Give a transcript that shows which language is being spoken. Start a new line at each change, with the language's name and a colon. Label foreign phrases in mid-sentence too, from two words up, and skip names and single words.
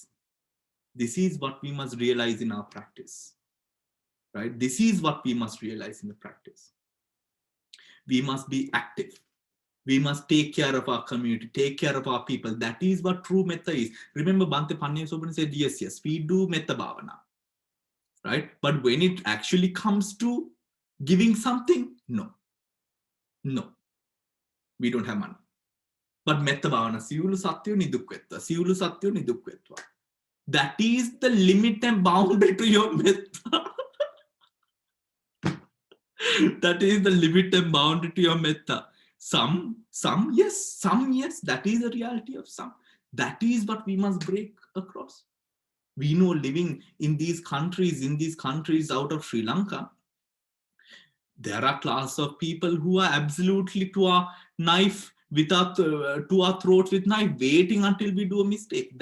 English: This is what we must realize in our practice, right? This is what we must realize in the practice. We must be active. We must take care of our community, take care of our people. That is what true metta is. Remember, Bhante Panyasopan said, yes, we do
Pali: metta bhavana,
English: right? But when it actually comes to giving something, no, we don't have money.
Sinhala: But
Pali: metta bhavana,
Sinhala: siyulu satyo nidukvetva, siyulu satyo nidukvetva.
English: That is the limit and boundary to your metta. That is the limit and boundary to your metta. Some yes, that is the reality of some. That is what we must break across. We know living in these countries out of Sri Lanka, there are class of people who are absolutely to our knife, to our throats with knife, waiting until we do a mistake.